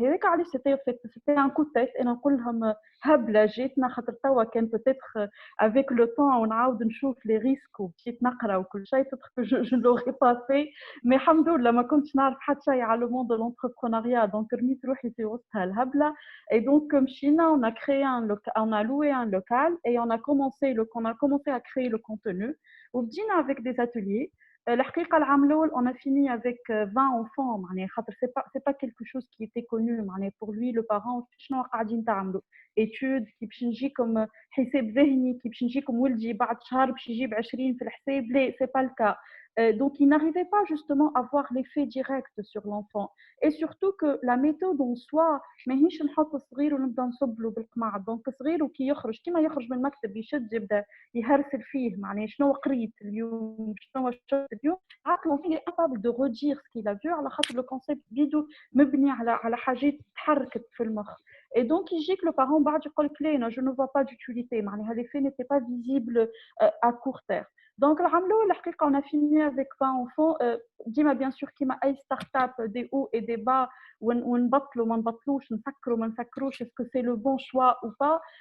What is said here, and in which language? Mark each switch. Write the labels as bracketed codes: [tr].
[ar] هذاك علاش [fr] c'était un coup de tête [ar] انا نقول لهم هبله جاتنا خاطر توا كان [fr] peut-être avec le temps [ar] ونعاود نشوف [fr] les risques [ar] وبديت نقرا وكل شيء [fr] peut-être que je ne l'aurais pas fait mais [ar] الحمد لله ما كنتش نعرف حتى شيء على [fr] le monde de l'entrepreneuriat donc [ar] رميت روحي في وسطها الهبله [fr] et donc مشينا on a loué un local et on a commencé à créer le contenu وبدينا avec des ateliers. [ar] الحقيقة العام الأول [fr] on a fini avec 20 enfants [ar] معناها خاطر [fr] c'est pas quelque chose qui était connu [ar] معناها pour lui le parent شنو قاعدين تعملوا étude كي باش نجيكم حساب ذهني كي باش نجيكم ولدي بعد شهر باش يجيب 20 في الحساب لا c'est pas le cas. [fr] Donc il n'arrivait pas justement à voir l'effet direct sur l'enfant et surtout que la méthode en soi [ar] ماهيش نحط صغير ونبدا نصب له بالقمع دونك صغير وكي يخرج كيما يخرج من المكتب يشد يبدا يهرسل فيه معناها شنو قريت اليوم شنو شفت اليوم عقله [fr] il est incapable de redire ce qu'il a vu [ar] على خاطر le concept فيديو مبني على حاجات تحركت في المخ. [fr] Et donc, il dit que le parent [ar] بعد يقول لك لا [fr] je ne vois pas d'utilité معناها l'effet n'était pas visible à court terme. Donc [ar] العام الأول الحقيقة [fr] on a fini avec 20 enfants. ديما bien sûr كيما أي start-up des hauts et des bas [ar] ونبطلوا ما نبطلوش نسكروا ما نسكروش [fr] est-ce que c'est le bon choix ou pas.